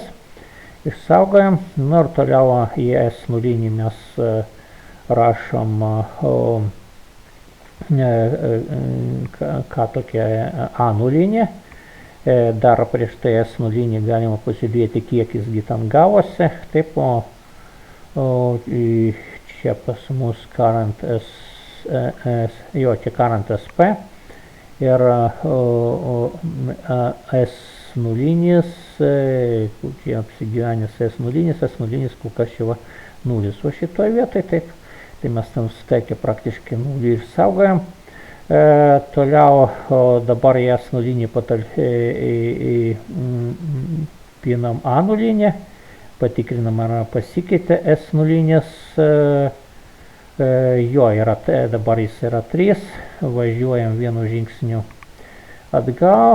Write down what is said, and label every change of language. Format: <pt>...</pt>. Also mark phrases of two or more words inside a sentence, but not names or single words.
<lt>Išsaugojam, ir toliau į S0 mes rašom ką tokia A0. Dar prieš tai S0 galima pasižiūrėti, kiek jisgi ten gavosi. Taip, čia pas mus</lt> <en>current current</en> <lt>SP ir S0, čia apsigyvenęs S0 kol kas čia 0. O šitoje vietoje taip, tai mes tam stekę praktiškai 0 išsaugojam. Toliau dabar į S0 pinam A0, patikrinam, ar pasikeitė S nulinės, jo yra, dabar jis yra 3, važiuojam vienu žingsniu atgal,</lt>